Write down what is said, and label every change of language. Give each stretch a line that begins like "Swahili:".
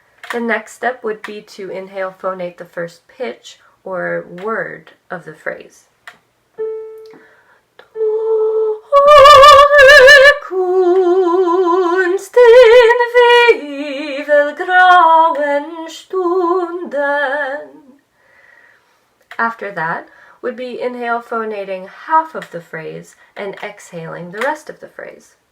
English: The next step would be to inhale phonate the first pitch or word of the phrase.
German: Du hohe Kunst in grauen Stunden.
English: After that would be inhale phonating half of the phrase and exhaling the rest of the phrase.